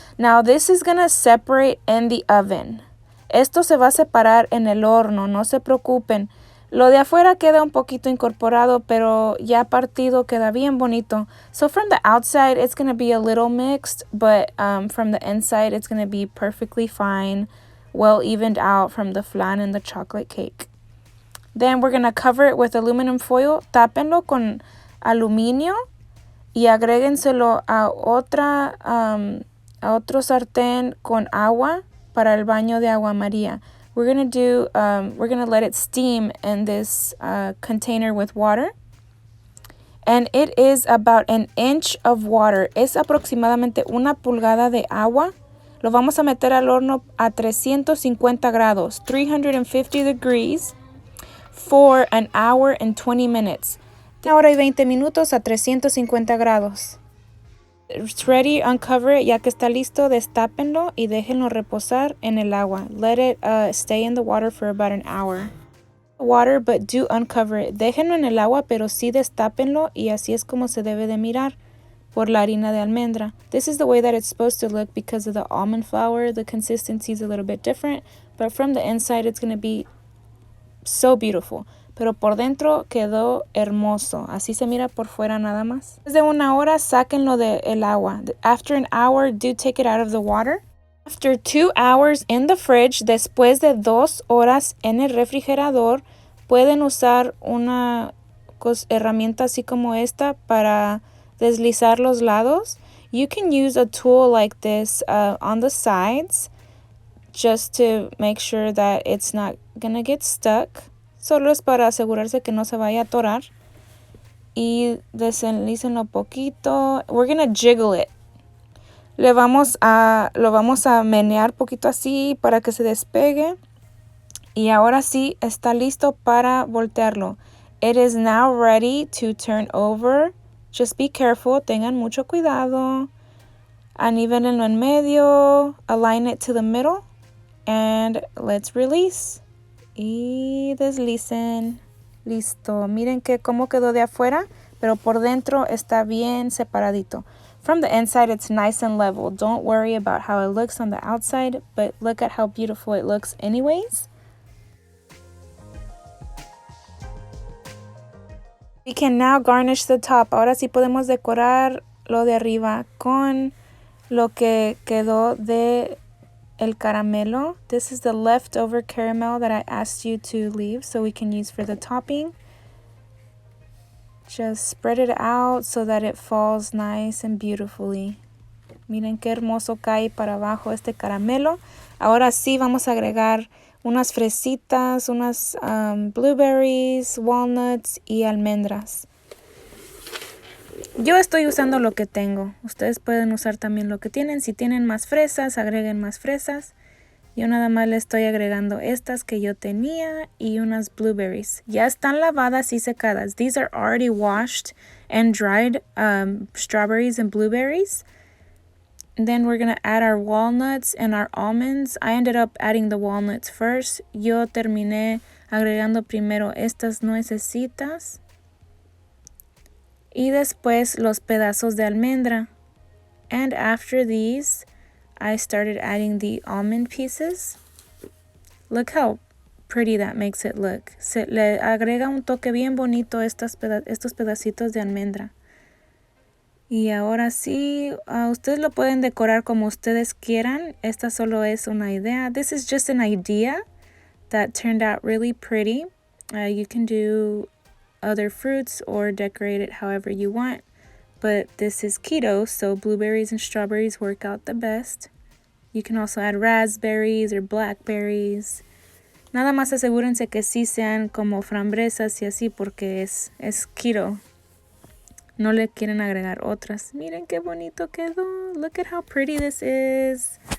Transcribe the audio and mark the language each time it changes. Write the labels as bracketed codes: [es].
[en] Now this is going to separate in the oven. [es] Esto se va a separar en el horno, no se preocupen. Lo de afuera queda un poquito incorporado, pero ya partido queda bien bonito. [en] So from the outside it's going to be a little mixed, but from the inside it's going to be perfectly fine, well evened out from the flan and the chocolate cake. Then we're going to cover it with aluminum foil. [es] Tápenlo con aluminio y agréguenselo a otro sartén con agua para el baño de agua María. [en] We're going to let it steam in this container with water. And it is about 1 inch of water. [es] Es aproximadamente 1 pulgada de agua. Lo vamos a meter al horno a 350 grados, [en] 350 degrees, for 1 hour and 20 minutes. [es] 1 hora y 20 minutos a 350 grados. [en] It's ready, uncover it, [es] ya que está listo, destápenlo y déjenlo reposar en el agua. [en] Let it stay in the water for about 1 hour. Water, but do uncover it. [es] Déjenlo en el agua, pero sí destápenlo y así es como se debe de mirar por la harina de almendra. [en] This is the way that it's supposed to look because of the almond flour. The consistency is a little bit different, but from the inside it's going to be so beautiful. [es] Pero por dentro quedó hermoso. Así se mira por fuera nada más. Después de 1 hora, sáquenlo del agua. [en] After 1 hour, do take it out of the water. After 2 hours in the fridge, [es] después de 2 horas en el refrigerador, pueden usar una herramienta así como esta para deslizar los lados. [en] You can use a tool like this on the sides just to make sure that it's not gonna get stuck. [es] Solo es para asegurarse que no se vaya a atorar. Y deslícenlo poquito. [en] We're gonna jiggle it. [es] Lo vamos a menear poquito así para que se despegue. Y ahora sí está listo para voltearlo. [en] It is now ready to turn over. Just be careful. [es] Tengan mucho cuidado. Anivélenlo en medio. [en] Align it to the middle. And let's release. [es] Y deslicen. Listo. Miren cómo quedó de afuera, pero por dentro está bien separadito. [en] From the inside, it's nice and level. Don't worry about how it looks on the outside, but look at how beautiful it looks anyways. We can now garnish the top. [es] Ahora sí podemos decorar lo de arriba con lo que quedó de el caramelo. [en] This is the leftover caramel that I asked you to leave so we can use for the topping. Just spread it out so that it falls nice and beautifully. [es] Miren qué hermoso cae para abajo este caramelo. Ahora sí vamos a agregar unas fresitas, unas blueberries, walnuts y almendras. Yo estoy usando lo que tengo. Ustedes pueden usar también lo que tienen. Si tienen más fresas, agreguen más fresas. Yo nada más le estoy agregando estas que yo tenía y unas blueberries. Ya están lavadas y secadas. [en] These are already washed and dried strawberries and blueberries. And then we're going to add our walnuts and our almonds. I ended up adding the walnuts first. [es] Yo terminé agregando primero estas nuecesitas. Y después los pedazos de almendra. [en] And after these, I started adding the almond pieces. Look how pretty that makes it look. [es] Se le agrega un toque bien bonito estos pedacitos de almendra. Y ahora sí, ustedes lo pueden decorar como ustedes quieran. Esta solo es una idea. [en] This is just an idea that turned out really pretty. You can do other fruits or decorate it however you want. But this is keto, so blueberries and strawberries work out the best. You can also add raspberries or blackberries. [es] Nada más asegúrense que sí sean como frambuesas y así porque es keto. No le quieren agregar otras. Miren qué bonito quedó. [en] Look at how pretty this is.